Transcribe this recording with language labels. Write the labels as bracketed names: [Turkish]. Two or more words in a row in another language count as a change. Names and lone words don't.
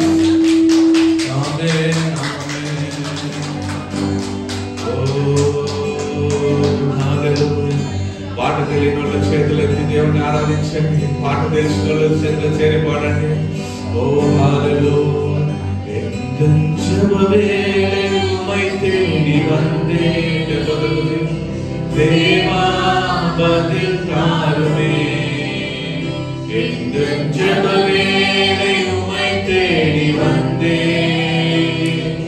[Telugu] ఆమేన్ ఆమేన్. ఓ హల్లెలూయా. పాట తెలియని వాళ్ళ చేతులెత్తి దేవుని ఆరాధించండి. పాట తెలిసిన వాళ్ళ చేతులు చేరి పాడండి. ఓ హల్లెలూయా. [Tamil] தேவா பதில் தாருமே, எங்கள் ஜெப வேளை உம்மை தேடி வந்தேன்.